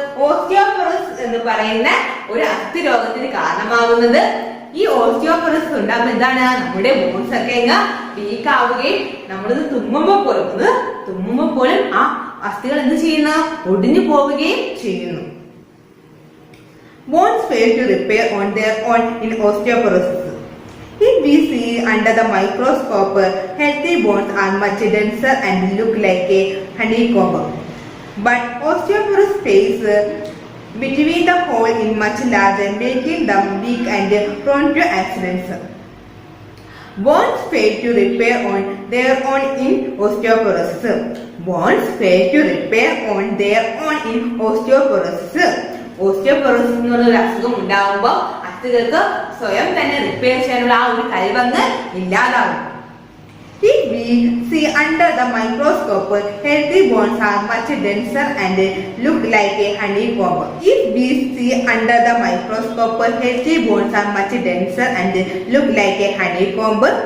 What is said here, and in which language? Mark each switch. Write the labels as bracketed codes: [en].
[ml] Osteoporosis എന്ന് പറയുന്ന ഒരു അസ്ഥി രോഗത്തിന് കാരണമാകുന്നത്. ഈ ഓസ്റ്റിയോപോറോസിസ് ഉണ്ടാകുമ്പോൾ എന്താണ്? നമ്മുടെ ബോൺസ് ഒക്കെ വീക്ക് ആവുകയും നമ്മളിത് തുമ്മുമ്പോൾ പോലും ആ അസ്ഥികൾ എന്ത് ചെയ്യുന്നു? ഒടിഞ്ഞു പോവുകയും ചെയ്യുന്നു. [en] Bones fail to repair on their own in osteoporosis. If we see under the microscope, healthy bones are much denser and look like a honeycomb. But osteoporosis stays between the hole in much larger, making them weak and prone to accidents. Bones fail to repair on their own in osteoporosis. Bones fail to repair on their own in osteoporosis. [ml] Osteoporosis എന്നുള്ള ഒരു അസുഖം ഉണ്ടാകുമ്പോൾ അസ്ഥികൾക്ക് സ്വയം തന്നെ repair ചെയ്യാനുള്ള ആ ഒരു കഴിവങ്ങ് ഇല്ലാതാകും. [en] If we see under the microscope, healthy bones are much denser and look like a honeycomb. If we see under the microscope, healthy bones are much denser and look like a honeycomb.